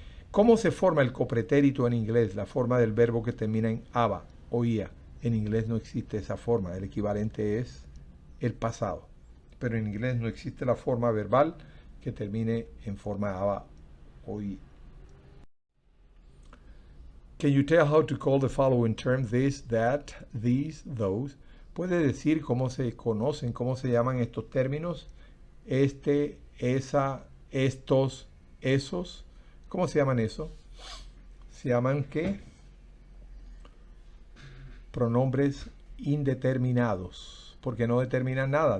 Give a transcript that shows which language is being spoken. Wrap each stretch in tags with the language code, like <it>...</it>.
<es>¿Cómo se forma el copretérito en inglés? La forma del verbo que termina en aba o ia. En inglés no existe esa forma. El equivalente es el pasado. Pero en inglés no existe la forma verbal que termine en forma aba o ia.</es> <en>Can you tell how to call the following terms? This, that, these, those.</en> <es>¿Puede decir cómo se conocen, cómo se llaman estos términos? Este, esa, estos, esos. ¿Cómo se llaman eso? Se llaman ¿qué? Pronombres indeterminados, porque no determinan nada.</es>